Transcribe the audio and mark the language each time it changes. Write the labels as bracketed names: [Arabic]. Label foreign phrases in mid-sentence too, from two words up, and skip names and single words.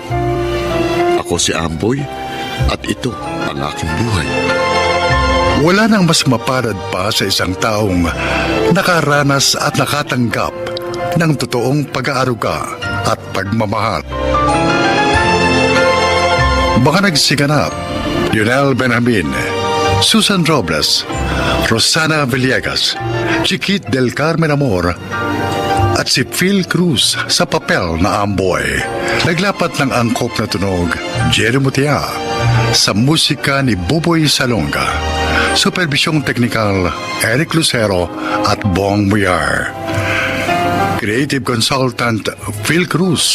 [Filipino] Ako si Amboy at ito ang aking buhay. Wala nang mas mapalad pa sa isang taong nakaranas at nakatanggap ng totoong pag-aaruga at pagmamahal. Mga nagsiganap, Lionel Benjamin, Susan Robles, Rosana Villegas, Chiquit del Carmen Amor, at si Phil Cruz sa papel na Amboy. Naglapat ng angkop na tunog, Jerry Mutia, sa musika ni Buboy Salonga. Supervisyong teknikal, Eric Lucero at Bong Muyar. [English] Creative Consultant, Phil Cruz.